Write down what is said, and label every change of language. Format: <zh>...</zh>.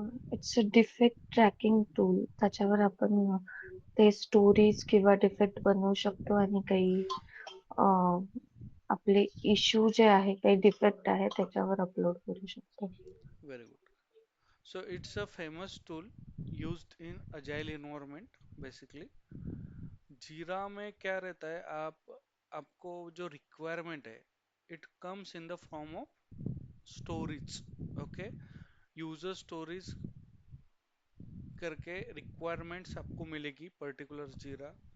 <en>It's a defect tracking tool.</en> <mr>त्याच्यावर आपण ते स्टोरीज किंवा डिफेक्ट बनवू शकतो आणि काही अं, आपले इश्यू जे आहे, काही डिफेक्ट आहे त्याच्यावर अपलोड करू शकतो.</mr> <en>Very good. So it's a famous tool used in agile environment basically.</en> <hi>जीरा में क्या रहता है, आपको जो रिक्वायरमेंट है,</hi> <en>It comes in the form of stories, okay.</en> <hi>User stories करके रिक्वायरमेंट्स आपको मिलेगी पर्टिकुलर जीरा।</hi>